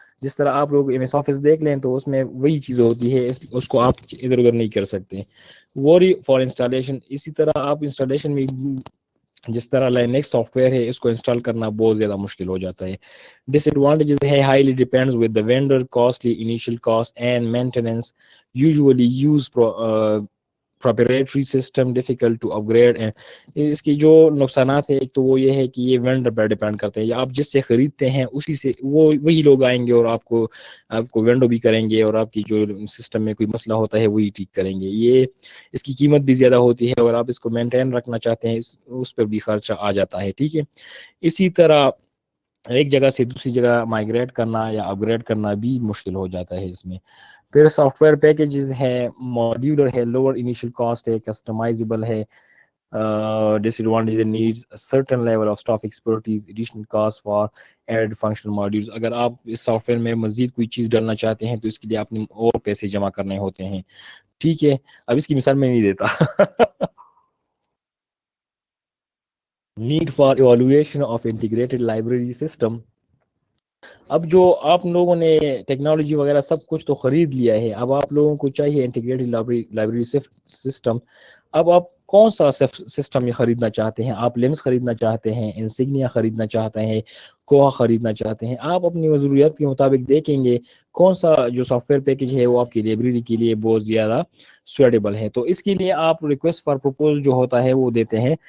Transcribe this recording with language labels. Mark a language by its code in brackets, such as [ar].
[ur] جس طرح آپ لوگ ایم ایس آفس دیکھ لیں تو اس میں وہی چیز ہوتی ہے، اس کو آپ ادھر ادھر نہیں کر سکتے. [en] Worry for installation. [ur] اسی طرح آپ انسٹالیشن میں جس طرح لائنکس سافٹ ویئر ہے، اس کو انسٹال کرنا بہت زیادہ مشکل ہو جاتا ہے. [en] Disadvantages ہے highly depends with the vendor, costly initial cost and maintenance, usually use proprietary system difficult to upgrade. [ur] اس کی جو نقصانات ہے ایک تو وہ یہ ہے کہ یہ وینڈر پر ڈیپینڈ کرتے ہیں, یا آپ جس سے خریدتے ہیں اسی سے وہی لوگ آئیں گے اور آپ کو وینڈو بھی کریں گے, اور آپ کی جو سسٹم میں کوئی مسئلہ ہوتا ہے وہی ٹھیک کریں گے. اس کی قیمت بھی زیادہ ہوتی ہے, اور آپ اس کو مینٹین رکھنا چاہتے ہیں اس پہ بھی خرچہ آ جاتا ہے. ٹھیک ہے, اسی طرح ایک جگہ سے دوسری جگہ مائگریٹ کرنا یا اپ گریڈ کرنا بھی مشکل ہو جاتا ہے اس میں. پھر سافٹ ویئر پیکیجز ہے, ماڈیولر ہے, لوور انیشیل کاسٹ ہے, کسٹمائزیبل ہے. [en] Disadvantage needs a certain level of staff expertise, additional cost for added functional modules. [ur] اگر آپ اس سافٹ ویئر میں مزید کوئی چیز ڈالنا چاہتے ہیں تو اس کے لیے آپ نے اور پیسے جمع کرنے ہوتے ہیں. ٹھیک ہے, اب اس کی مثال میں نہیں دیتا. [en] Need for evaluation of integrated library system. [ur] اب جو آپ لوگوں نے ٹیکنالوجی وغیرہ سب کچھ تو خرید لیا ہے, اب آپ لوگوں کو چاہیے انٹیگریٹڈ لائبریری سسٹم. اب آپ کون سا سسٹم یہ خریدنا چاہتے ہیں؟ آپ لینس خریدنا چاہتے ہیں, انسیگنیا خریدنا چاہتے ہیں, کوہا خریدنا چاہتے ہیں؟ آپ اپنی ضروریات کے مطابق دیکھیں گے کون سا جو سافٹ ویئر پیکج ہے وہ آپ کی لائبریری کے لیے بہت زیادہ سویٹیبل ہے. تو اس کے لیے آپ ریکویسٹ فار پروپوزل جو ہوتا ہے وہ دیتے ہیں.